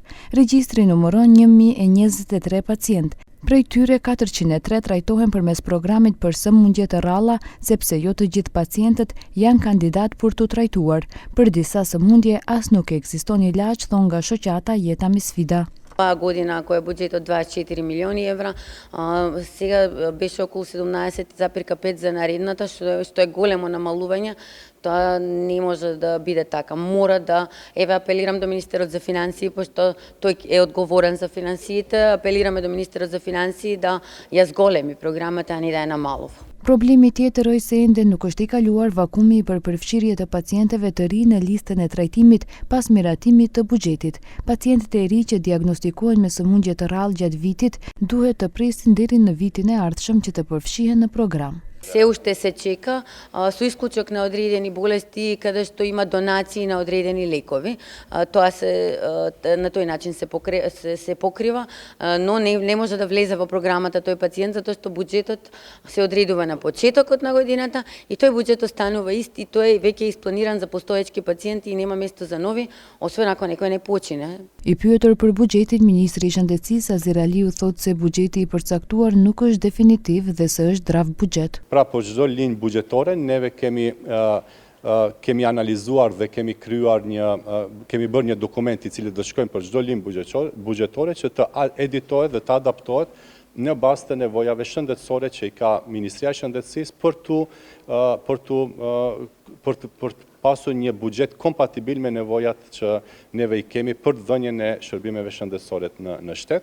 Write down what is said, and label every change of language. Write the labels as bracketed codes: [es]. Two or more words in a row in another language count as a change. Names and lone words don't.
[sq] Regjistri numëron 1023 pacient. Prej tyre 403 trajtohen përmes programit për sëmundje të rralla, sepse jo të gjithë pacientët janë kandidat për të trajtuar. Për disa sëmundje as nuk ekziston ilaç, thon nga shoqata Jeta me sfida. [mk] Оваа година која е буџет од 24 милиони евра, сега беше около 17,5 за наредната, што е големо намалување. Тоа не може да биде така. Мора да, апелирам до Министерот за финансии, пошто тој е одговорен за финансиите, апелираме до Министерот за финансии да ја зголеми програмата, а не да ја намалува. [sq] Problemi tjetër është se ende nuk është i kaluar vakumi për përfshirje të pacientëve të ri në listën e trajtimit pas miratimit të buxhetit. Pacientët e ri që diagnostikohen me sëmundje të rrallë gjatë vitit duhet të presin deri në vitin e ardhshëm që të përfshihen në program. [mk] Се уште се чека, со исклучок на одредени болести каде што има донации на одредени лекови. Тоа на тој начин се покрива, но не може да влезе во програмата тој пациент затоа што буџетот се одредува на почетокот на годината и тој буџет останува ист и тој веќе е испланиран за постоечки пациенти и нема место за нови, освен ако некој не почине. [sq] I pyetur për buxhetin, ministri i Shëndetësisë Azir Aliu thotë se buxheti i përcaktuar nuk është definitiv dhe se është draft buxhet. Pra po çdo linjë buxhetore neve kemi analizuar dhe kemi bërë një dokument i cili do shkojmë për çdo linjë buxhetore që të editohet dhe të adaptohet në bazë të nevojave shëndetësore që i ka Ministria e Shëndetësisë për të pasur një buxhet kompatibil me nevojat që neve i kemi për dhënien e shërbimeve shëndetësore në shtet.